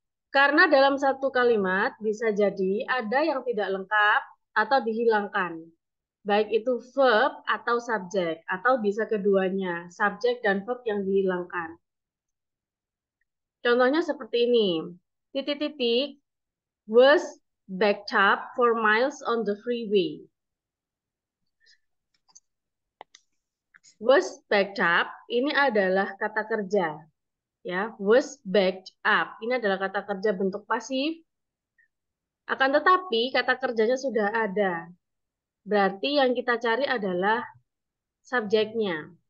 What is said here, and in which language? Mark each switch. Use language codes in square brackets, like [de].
[id] Karena dalam satu kalimat bisa jadi ada yang tidak lengkap atau dihilangkan. Baik itu verb atau subjek, atau bisa keduanya, subjek dan verb yang dihilangkan. Contohnya seperti ini. Titik-titik [en] was backed up for miles on the freeway. [id] Was backed up ini adalah kata kerja. Ya, [en] was backed up [id] ini adalah kata kerja bentuk pasif. Akan tetapi kata kerjanya sudah ada. Berarti yang kita cari adalah subjeknya.